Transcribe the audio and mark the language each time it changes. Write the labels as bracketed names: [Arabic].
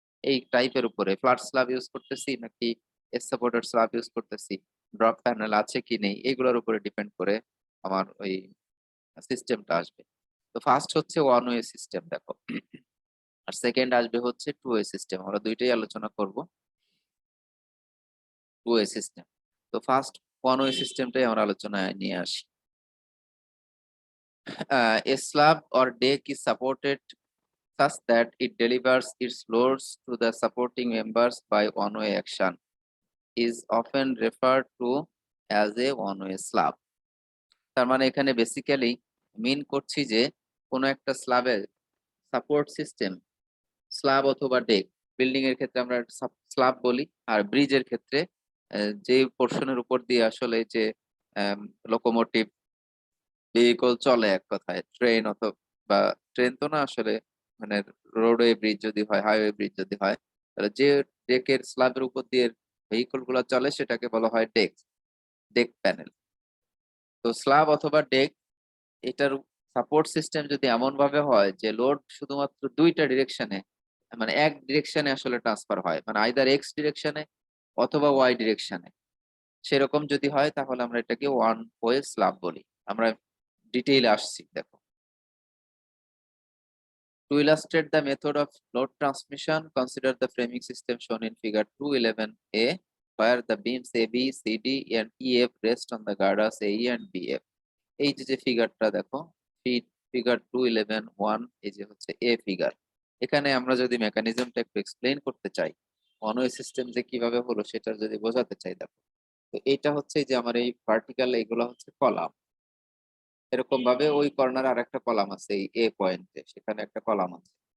[Bangla] এই টাইপের উপরে ফ্ল্যাট স্ল্যাব ইউজ করতেছি নাকি এস সাপোর্টেড স্ল্যাব ইউজ করতেছি, ড্রপ প্যানেল আছে কি নেই, এগুলোর উপরে ডিপেন্ড করে আমার ওই সিস্টেমটা আসবে। তো ফার্স্ট হচ্ছে ওয়ান ওয়ে সিস্টেম দেখো, আর সেকেন্ড আসবে হচ্ছে টু ওয়ে সিস্টেম, আমরা দুইটাই আলোচনা করব। টু ওয়ে সিস্টেম, তো ফার্স্ট ওয়ান ওয়ে সিস্টেমটাই আমরা আলোচনায় নিয়ে আসি। [English] A slab or deck is supported such that it delivers its loads to the supporting members by one-way action is often referred to as a one-way slab. [Bangla] তার মানে এখানে basically মিন করছি যে কোনো একটা স্ল্যাবের সাপোর্ট সিস্টেম, স্ল্যাব অথবা day, building এর ক্ষেত্রে আমরা স্ল্যাব বলি, আর ব্রিজের ক্ষেত্রে যে পোর্শনের উপর দিয়ে আসলে যে লোকোমোটিভ ভেহিকল চলে, এক কথায় ট্রেন অথবা ট্রেন তো না আসলে, মানে রোডওয়ে ব্রিজ যদি হয়, হাইওয়ে ব্রিজ যদি হয়, তাহলে যে ডেকের স্ল্যাবের উপর দিয়ে ভেহিকল গুলা চলে সেটাকে বলা হয় ডেক, ডেক প্যানেল। তো স্ল্যাব অথবা ডেক, এটার সাপোর্ট সিস্টেম যদি এমন ভাবে হয় যে লোড শুধুমাত্র দুইটা ডিরেকশনে, মানে এক ডিরেকশনে আসলে ট্রান্সফার হয়, মানে আইদার এক্স ডিরেকশনে অথবা ওয়াই ডিরেকশনে, সেরকম যদি হয় তাহলে আমরা এটাকে ওয়ান ওয়ে স্ল্যাব বলি। আমরা ডিটেইলে আসছি দেখো। [English] To illustrate the method of load transmission, consider the framing system shown in figure 211A, where the beams AB, CD, and EF rest on the girders AE and BF. [Bangla] এই যে ফিগারটা দেখো, figure 211-1, এই যে হচ্ছে এ ফিগার। এখানে আমরা যদি মেকানিজমটা একটু এক্সপ্লেইন করতে চাই, ওয়ান ওয়ে সিস্টেম যে কিভাবে হলো সেটা যদি বোঝাতে চাই দেখো, তো এটা হচ্ছে যে আমার এই ভার্টিক্যাল এগুলো হচ্ছে কলাম, এরকম ভাবে ওই কর্নারে আর একটা কলাম আছে, এই এ পয়েন্টে সেখানে একটা কলাম আছে।